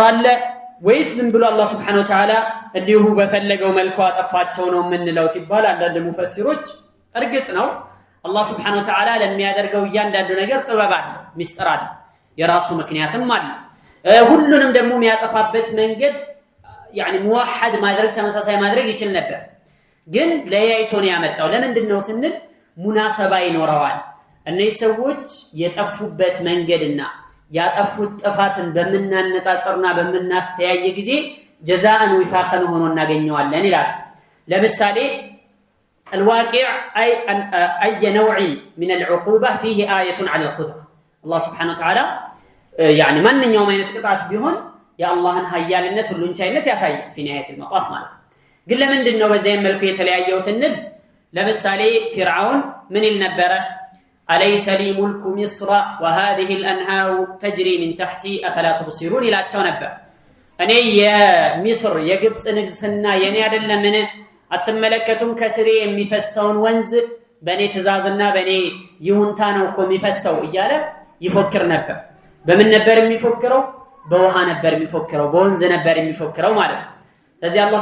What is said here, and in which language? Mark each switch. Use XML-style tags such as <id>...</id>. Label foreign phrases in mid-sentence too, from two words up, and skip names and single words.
<am>አለ ወይስ ዝም ብሎ አላህ</am> <ar>سبحانه وتعالى</ar> <am>እንዲሁ በፈለገው መልኩ አጠፋቸው ነው የምንለው ሲባል አንዳንድ ሙፈሲሮች እርግጥ ነው አላህ</am> <ar>سبحانه وتعالى</ar> <am>ለሚያደርገው እያንዳንዱ ነገር ጥበብ አለ ሚስጥር አለ የራሱ ምክንያትም አለ ሁሉንም ደግሞ የሚያጠፋበት መንገድ</am> <ar>يعني موحد</ar> <am>ማድረግ ተመሳሳይ ማድረግ ይችል ነበር ግን ለያይቶ ነው ያመጣው ለምንድነው ስንል ሙናሰባ ይኖረዋል እነዚህ ሰዎች የጠፉበት መንገድና ያጠፉት ጥፋትን በመናነጻጸርና በመናስተያየ ጊዜ</am> <ar>جزاءً وفاقاً</ar> <am>ሆኖ እናገኘዋለን ይላል ለምሳሌ</am> <ar>الواقع اي نوع من العقوبه فيه ايه على القدره الله سبحانه وتعالى يعني</ar> <am>ማንኛውም አይነት ቅጣት ቢሆን የአላህን ኃያልነት ሁሉን ቻይነት ያሳያል في</am> <ar>نهايه المطاف</ar> <am>ማለት ግን ለምንድነው በዚህ መልኩ የተለያየው ስንል ለምሳሌ ፍርዓውን ምን ይልነበረ</am> <ar>أليس لي ملك مصر وهذه الأنهار تجري من تحتي أفلا تبصرون</ar> <am>ይላቸው ነበር እኔ የሚስር የግብጽ ንግስና የኔ አይደለም ምን አትመለከቱም ከስሬ የሚፈሰውን ወንዝ በኔ ትእዛዝና በኔ ይሁንታ ነው እኮ የሚፈሰው እያለ ይፎክር ነበር በምን ነበር የሚፎክረው በውሃ ነበር የሚፎክረው በወንዝ ነበር የሚፎክረው ማለት ነው ለዚህ አላህ</am>